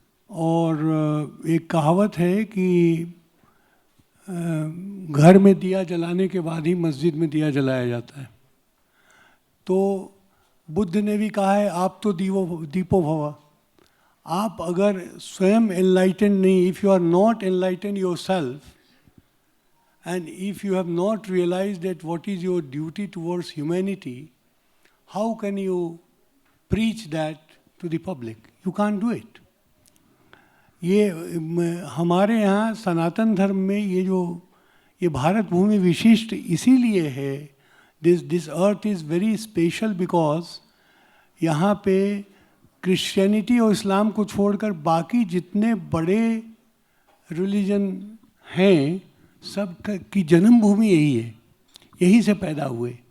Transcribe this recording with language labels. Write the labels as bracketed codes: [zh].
[hi] और एक कहावत है कि घर में दिया जलाने के बाद ही मस्जिद में दिया जलाया जाता है। तो बुद्ध ने भी कहा है आप तो दीपो भव। आप अगर स्वयं एनलाइटेंड नहीं, [en] If you are not enlightened yourself, and if you have not realized that what is your duty towards humanity, how can you preach that to the public? You can't do it. [hi] ये हमारे यहाँ सनातन धर्म में ये भारत भूमि विशिष्ट इसीलिए है, [en] this earth is very special because [hi] यहाँ पे क्रिश्चियनिटी और इस्लाम को छोड़कर बाकी जितने बड़े रिलीजन हैं सब की जन्मभूमि यही है, यहीं से पैदा हुए।